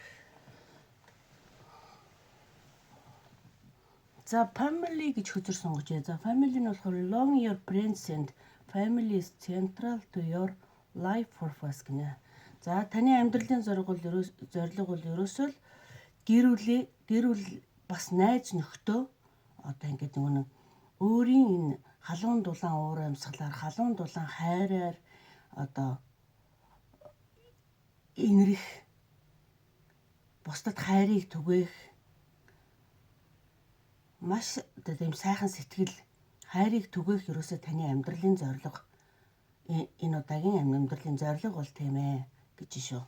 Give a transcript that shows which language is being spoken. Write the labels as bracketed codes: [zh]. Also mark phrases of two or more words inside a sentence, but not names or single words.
[mn] За family гэж хүчрэг сонгож. За family нь болохоор [en] long your friends and family is central to your life purpose [mn] гэнэ. За таны амьдралын зорилго бол ерөөсөө л гэр бүл бас найз нөхдөө одоо ингээд нэг өөрийн энэ халуун дулаан уур амьсгалаар халуун дулаан хайраар одоо инрэх бусдад хайрыг түгээх маш тийм сайхан сэтгэл хайрыг түгээх ерөөсөө таны амьдралын зорилго энэ удаагийн амьдралын зорилго бол тийм ээ гэж шүү.